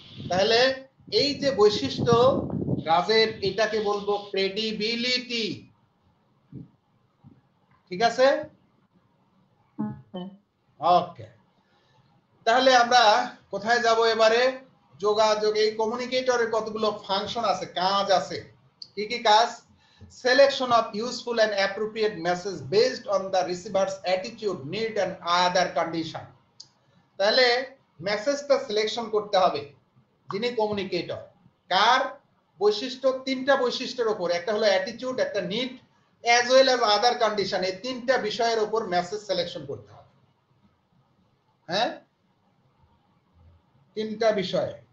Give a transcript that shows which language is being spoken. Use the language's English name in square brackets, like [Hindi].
[Bangla] তাহলে এই যে বৈশিষ্ট্য রাজের, এটাকে বলবো ক্রেডিবিলিটি। ঠিক আছে? ওকে, তাহলে আমরা কোথায় যাব এবারে? যোগাযোগ। এই কমিউনিকেটরের কতগুলো ফাংশন আছে, কাজ আছে। কি কি কাজ? [English] Selection of useful and appropriate message based on the receiver's attitude, need and other condition. [Bangla] তাহলে মেসেজটা সিলেকশন করতে হবে যিনি কমিউনিকেটর, কার বৈশিষ্ট্য? 3টা বৈশিষ্ট্যের উপর, একটা হলো অ্যাটিটিউড, একটা নিড, [English] As well as other condition. [Bangla] এই 3টা বিষয়ের উপর মেসেজ সিলেকশন করতে হবে। হ্যাঁ, 3টা বিষয়।